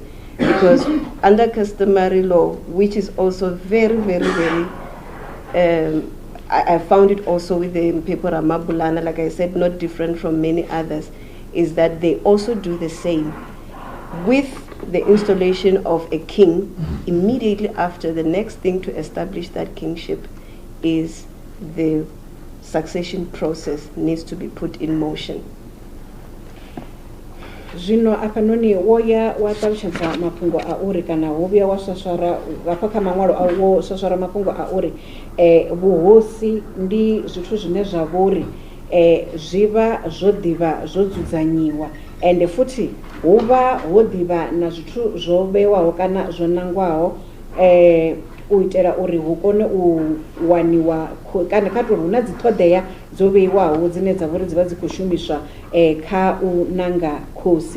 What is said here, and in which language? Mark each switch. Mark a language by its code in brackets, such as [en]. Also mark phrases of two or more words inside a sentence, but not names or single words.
[en] Because under customary law, which is also very, very, very, I found it also with the Mphephu Ramabulana, like I said, not different from many others, is that they also do the same. With the installation of a king, immediately after, the next thing to establish that kingship is the succession process needs to be put in motion. [ve] Zvino apa noni woya watalutshedza mafhungo a uri kana wo vhuya wa swaswara hafha kha maṅwalo a wo swaswara mafhungo a uri vhuhosi ndi zwithu zwine zwa vhori zwi vha zwo ḓivha zwo dzudzanyiwa ende futhi hu vha ho ḓivha na zwithu zwo vhewaho kana zwo nangwaho u itela uri hu kone u waniwa kana kha tori hu na dzi ṱhoḓea dzo vheiwaho dzine dza vhori dzi vha dzi khou shumiswa kha u nanga khosi.